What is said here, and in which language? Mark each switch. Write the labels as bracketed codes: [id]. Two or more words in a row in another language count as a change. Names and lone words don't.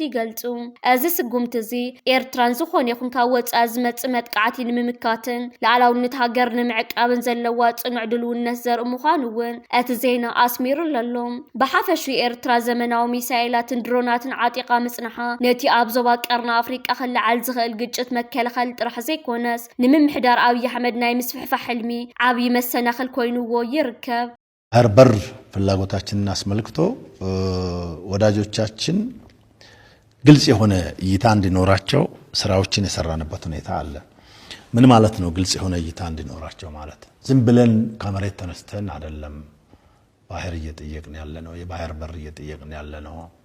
[ti] ይገልጹ እዚ ስጉምቲ እዚ ኤርትራን ዝኾነ ይኹን ካብ ወጻኢ ዝመጽእ መጥቃዕቲ ንምምካትን ላዕላውነት ሃገር ንምዕቃብን ዘለዋ ጽኑዕ ድልውነት ዘርኢ ምዃኑ እውን እቲ ዜና ኣስሚሩ ኣሎ ብሓፈሹ ኤርትራ ዘመናዊ ሚሳኤላት ድሮናትን ዓጢቃ ምጽናሓ ነቲ ኣብ ዞባ ቀርና ኣፍሪቃ ክልዓል ዝኽእል ግጭት መከላኸሊ ጥራሕ ዘይኮነስ ንምምሕዳር አብይ አሕመድ ናይ ምስፍሕፋሕ ሕልሚ ዓብይ መሰናኽል ኮይኑዎ ይርከብ [am] በር ፍላጎታችንን አስመልክቶ ወዳጆቻችን ግልጽ የሆነ እይታ እንዲኖራቸው ስራዎችን የሰራንበት ሁኔታ አለ ምን ማለት ነው ግልጽ የሆነ እይታ እንዲኖራቸው ማለት ዝም ብለን ከመሬት ተነስተን አይደለም ባህር እየጠየቅን ያለ ነው የባህር በር እየጠየቅን ያለ ነው